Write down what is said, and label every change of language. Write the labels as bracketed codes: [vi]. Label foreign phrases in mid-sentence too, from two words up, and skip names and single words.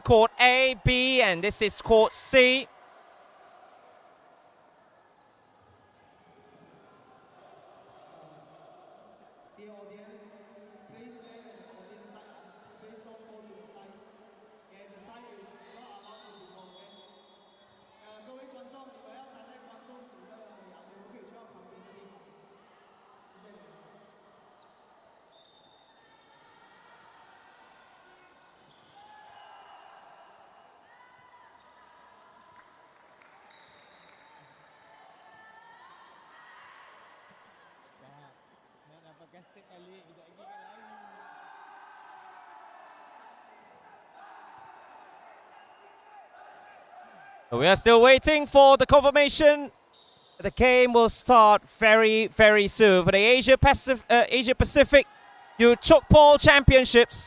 [en] Court A, B, and this is Court C. The audience, please stand at the audience side. Please don't go to the side. Okay, the side is not allowed to go. Okay. [zh] 各位观众，你们要待在观众席的两边，不可以去到旁边的地方。谢谢你们。 [ms] Nak dapatkan steak kali, kejap lagi kan lain. [en] We are still waiting for the confirmation. The game will start very, very soon for the Asia Pacific Tchoukball Championships.